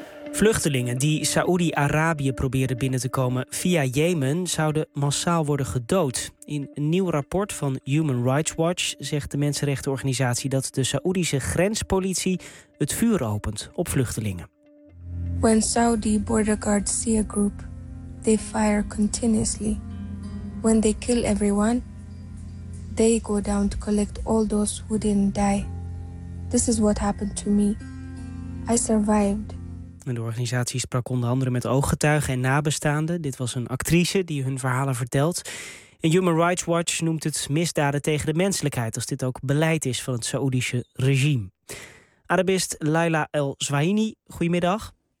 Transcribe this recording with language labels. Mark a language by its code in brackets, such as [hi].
[nl] Vluchtelingen die Saoedi-Arabië probeerden binnen te komen via Jemen zouden massaal worden gedood. In een nieuw rapport van Human Rights Watch zegt de mensenrechtenorganisatie dat de Saoedische grenspolitie het vuur opent op vluchtelingen. [en] When Saudi border guards see a group, they fire continuously. When they kill everyone, they go down to collect all those who didn't die. This is what happened to me. I survived. [nl] De organisatie sprak onder andere met ooggetuigen en nabestaanden. Dit was een actrice die hun verhalen vertelt. En Human Rights Watch noemt het misdaden tegen de menselijkheid, als dit ook beleid is van het Saoedische regime. Arabist Laila El-Zwaini, goedemiddag.